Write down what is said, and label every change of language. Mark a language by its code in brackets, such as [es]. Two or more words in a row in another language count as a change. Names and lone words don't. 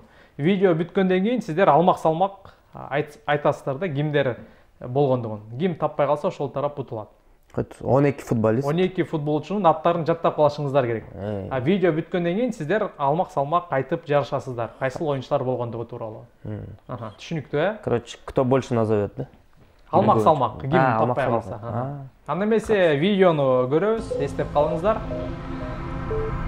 [ky] Видео бүткөндөн кийин сиздер алмак-салмак айтасыздар да кимдер болгондугун. Ким таппай калса ошол тарап утулат. 12 футболист. 12 футболчунун аттарын жаттап калышыңыздар керек. Видео бүткөндөн кийин сиздер алмак-салмак айтып жарышасыздар. Кайсыл оюнчулар болгондугу тууралуу. Түшүнүктүү, [ru] Короче, кто больше назовет, да? [ky] Алмак-салмак, ким таппай калса. Анда эмесе видеону көрөбүз, эстеп калыңыздар.